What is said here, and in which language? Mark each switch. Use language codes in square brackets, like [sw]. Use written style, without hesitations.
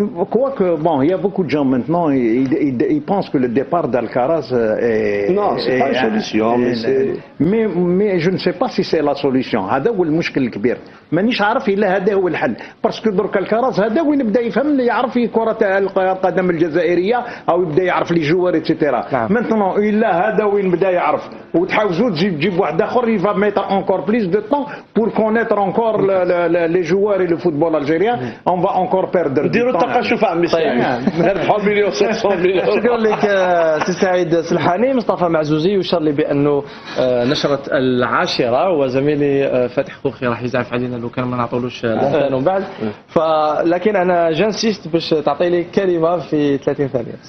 [fr] quoique, bon, il y a beaucoup de gens maintenant, ils pensent que le départ d'Alcaraz est... Non, c'est pas une solution, mais je ne sais pas si c'est la solution. [ar] هذا هو المشكل الكبير. مانيش عارف إلا هذا هو الحل. باسكو درك الكراز هذا وين بدا يفهم يعرف كرة القدم الجزائرية أو يبدا يعرف لي جوار اتسيتيرا. [fr] Maintenant [ar] إلا هذا وين بدا يعرف وتحاوزوا تجيب واحد آخر [fr] il va mettre encore plus de temps pour connaître encore les joueurs et le football algérien. On va encore perdre. [ar] نديروا التقاشف عمي سعيد. نربحوا المليون 700 مليون. شكرا لك سي سعيد سلحاني. مصطفى معزوزي يشار لي بأنه نشرة 10 وزميلي فتح خوخي راح يزعف علينا لو كان ما نعطولوش الأذان ومن بعد. لكن أنا جانسيست باش تعطي لي كلمة في 30 ثانية.